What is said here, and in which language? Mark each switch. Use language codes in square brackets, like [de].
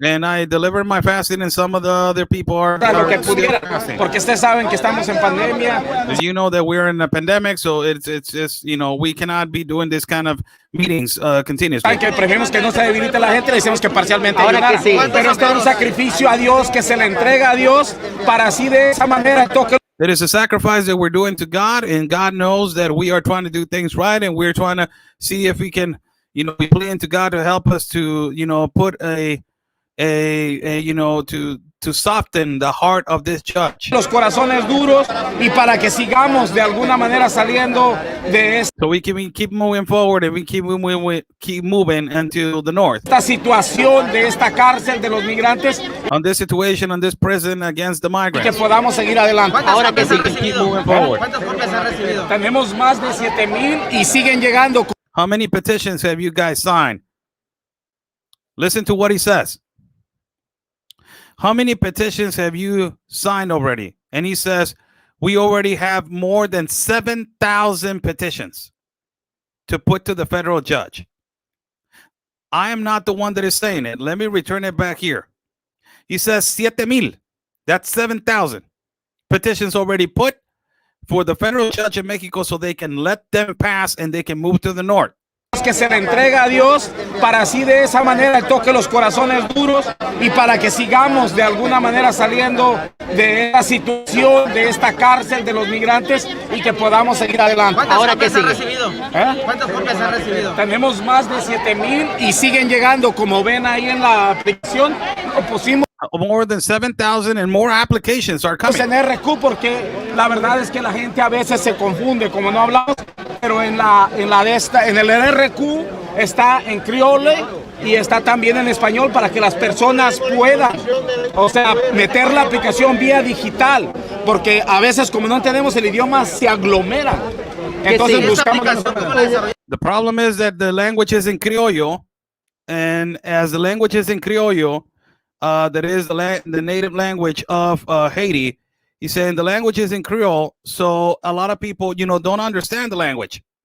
[en] And I delivered my fasting, and some of the other people are fasting. [es] Porque ustedes saben que estamos en pandemia. [en] You know that we're in a pandemic, so it's just, you know, we cannot be doing this kind of meetings continuously. [es] Que preferimos que no se debilite la gente, le decimos que parcialmente. Ahora que sí. Pero esto es un sacrificio a Dios que se le entrega a Dios para así de esa manera toque. [en] It is a sacrifice that we're doing to God, and God knows that we are trying to do things right, and we're trying to see if we can, you know, be pleading to God to help us to, you know, put you know, to soften the heart of this judge. [es] Los corazones duros y para que sigamos de alguna manera saliendo de esta. [en] So we can keep moving forward and we keep moving into the north. [es] Esta situación de esta cárcel de los migrantes. [en] On this situation, on this prison against the migrants. [es] Que podamos seguir adelante. Ahora que sí. [en] Keep moving forward. [es] ¿Cuántas copias ha recibido? Tenemos más de 7,000 y siguen llegando. [en] How many petitions have you guys signed? Listen to what he says. How many petitions have you signed already? And he says, we already have more than 7,000 petitions to put to the federal judge. I am not the one that is saying it. Let me return it back here. He says 7,000. That's 7,000 petitions already put for the federal judge in Mexico so they can let them pass and they can move to the north. [es] Que se le entrega a Dios para así de esa manera toque los corazones duros y para que sigamos de alguna manera saliendo de esta situación, de esta cárcel de los migrantes y que podamos seguir adelante. Ahora que sigue. ¿Cuántas copias ha recibido? Tenemos más de 7,000 y siguen llegando, como ven ahí en la aplicación. Pusimos [en] more than 7,000 and more applications are coming. [es] En RQ porque la verdad es que la gente a veces se confunde, como no hablamos, pero en el RQ está en criole y está también en español para que las personas puedan, o sea, meter la aplicación vía digital, porque a veces como no entendemos el idioma se aglomeran. Entonces buscamos. [en] The problem is that the language is in criollo, and as the language is in criollo, that is the native language of Haiti. He's saying the language is in Creole, so a lot of people, you know, don't understand the language.